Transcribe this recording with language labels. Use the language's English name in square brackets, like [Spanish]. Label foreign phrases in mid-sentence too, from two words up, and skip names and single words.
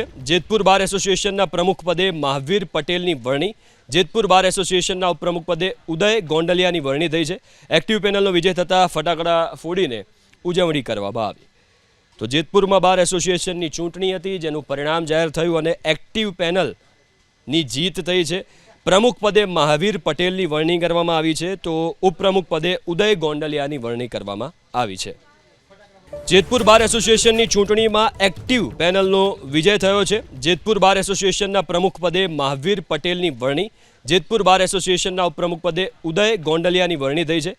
[Gujarati] જેતપુર બાર એસોસિએશનના પ્રમુખ પદે મહાવીર પટેલની વરણી, જેતપુર બાર એસોસિએશનના ઉપપ્રમુખ પદે ઉદય ગોંડલિયાની વરણી થઈ છે। એક્ટિવ પેનલનો વિજય થતાં ફટાકડા ફોડીને ઉજવણી કરવામાં આવી। તો જેતપુરમાં બાર એસોસિએશનની ચૂંટણી હતી, જેનું પરિણામ જાહેર થયું અને એક્ટિવ પેનલની જીત થઈ છે। પ્રમુખ પદે મહાવીર પટેલની વરણી કરવામાં આવી છે, તો ઉપપ્રમુખ પદે ઉદય ગોંડલિયાની વરણી કરવામાં આવી છે। જેતપુર બાર એસોસિએશનની ચૂંટણીમાં એક્ટિવ પેનલનો વિજય થયો છે। જેતપુર બાર એસોસિએશનના પ્રમુખ પદે મહાવીર પટેલની વરણી, જેતપુર બાર એસોસિએશનના ઉપપ્રમુખ પદે ઉદય ગોંડલિયાની વરણી થઈ છે।